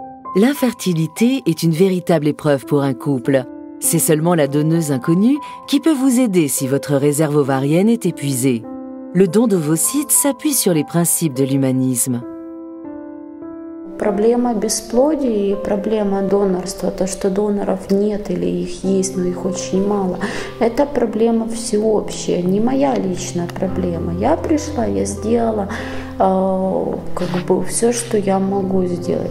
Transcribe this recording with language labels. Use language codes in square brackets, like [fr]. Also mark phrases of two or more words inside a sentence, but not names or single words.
[fr] L'infertilité est une véritable épreuve pour un couple. C'est seulement la donneuse inconnue qui peut vous aider si votre réserve ovarienne est épuisée. Le don d'ovocytes s'appuie sur les principes de l'humanisme. [ru] Проблема бесплодия и проблема донорства, то, что доноров нет или их есть, но их очень мало, это проблема всеобщая, не моя личная проблема. Я пришла, я сделала все, что я могу сделать.